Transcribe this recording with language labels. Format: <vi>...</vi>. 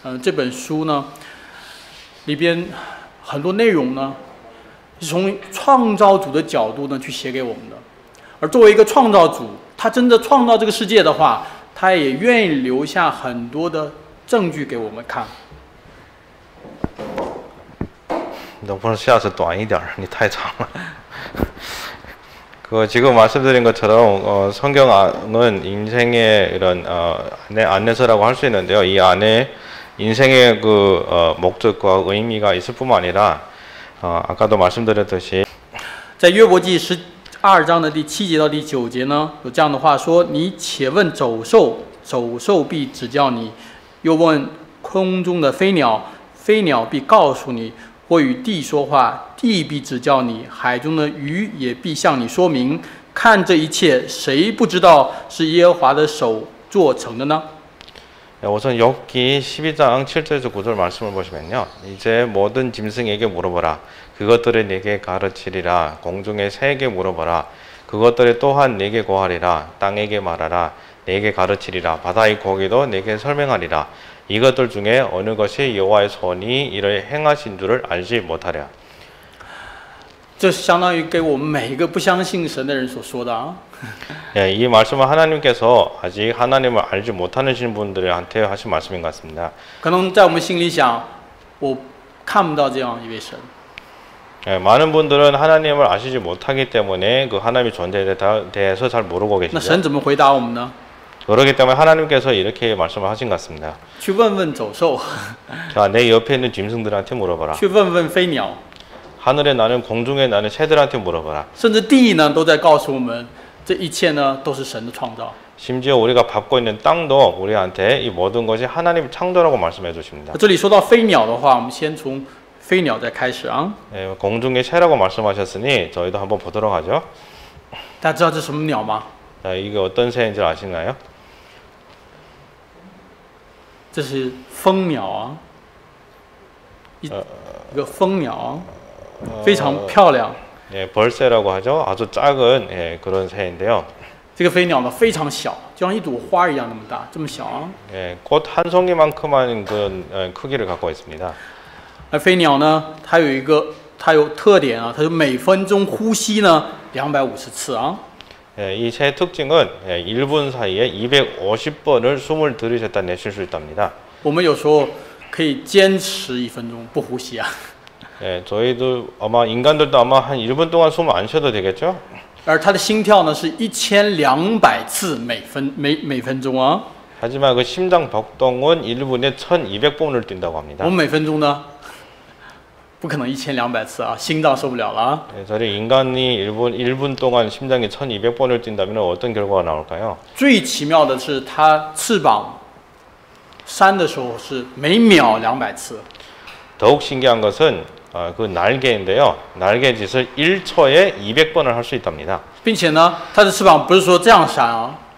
<zh>这本书呢里边很多内容呢是从创造主的角度呢去写给我们的，而作为一个创造主，他真的创造这个世界的话，他也愿意留下很多的证据给我们看。</zh> <ko>너무 씨앗이 또 아니点,</ko> <zh>你太长了.</zh> <ko>그 지금 말씀드린 것처럼 성경은 인생의 이런 안내서라고 할 수 있는데요. 이 안에 인생의 그 목적과 의미가 있을 뿐만 아니라 아까도 말씀드렸듯이</ko> <zh>在约伯记12章的第7节到第9节呢，有这样的话说：“你且问走兽，走兽必指教你；又问空中的飞鸟，飞鸟必告诉你。或与地说话，地必指教你；海中的鱼也必向你说明。看这一切，谁不知道是耶和华的手做成的呢？”</zh> <ko>우선 욥기 12장 7절에서 9절 말씀을 보시면요. 이제 모든 짐승에게 물어보라. 그것들이 내게 가르치리라. 공중의 새에게 물어보라. 그것들이 또한 내게 고하리라. 땅에게 말하라. 내게 가르치리라. 바다의 고기도 내게 설명하리라. 이것들 중에 어느 것이 여호와의 손이 이를 행하신 줄을 알지 못하랴.</ko> <zh>这相当于给我们每一个不相信神的人所说的啊。</zh> <ko>예, 이 말씀은 하나님께서 아직 하나님을 알지 못하는 분들한테 하신 말씀인 것 같습니다.</ko> <zh>可能在我们心里想，我看不到这样一位神。</zh> <ko>예, 많은 분들은 하나님을 아시지 못하기 때문에 그 하나님의 존재에 대해서 잘 모르고 那 계시죠.</ko> <zh>神怎么回答我们呢？</zh> <ko>그렇기 때문에 하나님께서 이렇게 말씀을 하신 것 같습니다.</ko> <zh>去问问走兽，</zh> <ko>자, 내 옆에 있는 짐승들한테 물어봐라.</ko> <zh>去问问飞鸟，</zh> <ko>하늘에 나는 공중에 나는 새들한테 물어봐라.</ko> <zh>甚至地呢，都在告诉我们，这一切呢都是神的创造。</zh> <ko>심지어 우리가 밟고 있는 땅도 우리한테 이 모든 것이 하나님의 창조라고 말씀해 주십니다.</ko> <zh>这里说到飞鸟的话，我们先从飞鸟再开始啊。</zh> <ko>예, 공중의 새라고 말씀하셨으니 저희도 한번 보도록 하죠.</ko> <zh>大家知道这是什么鸟吗？</zh> <ko>자, 이게 어떤 새인지 아시나요?</ko> <zh>这是蜂鸟啊，一个蜂鸟啊，非常漂亮。</zh> <ko>예, 벌새라고 하죠. 아주 작은 그런 새인데요.</ko> <zh>这个飞鸟呢非常小，就像一朵花一样那么大，这么小啊。</zh> <ko>예, 꽃 한 송이만큼만 그런 크기를 갖고 있습니다.</ko> <zh>而飞鸟呢，它有特点啊，它就每分钟呼吸呢250次啊。</zh> <ko>예, 이 새 특징은 1분 사이에 250번을 숨을 들이셨다 내쉴 수 있답니다.</ko> <zh>我们有时候可以坚持1分钟不呼吸啊。</zh> <ko>예, 저희도 아마 인간들도 아마 한 1분 동안 숨 안 쉬어도 되겠죠?</ko> <zh>而它的心跳呢是1200次每分钟啊。</zh> <ko>하지만 그 심장 박동은 1분에 1200번을 뛴다고 합니다.</ko> <zh>我们每分钟呢不可能1200次啊，心脏受不了了啊。</zh> <ko>예, 저희 인간이 1분 동안 심장이 1200번을 뛴다면 어떤 결과가 나올까요?</ko> <zh>最奇妙的是，它翅膀扇的时候是每秒200次。</zh> <ko>더욱 신기한 것은 그 날개인데요. 날개짓을 1초에 200번을 할 수 있답니다.</ko> <zh>并且呢，它的翅膀不是说这样扇啊，</zh>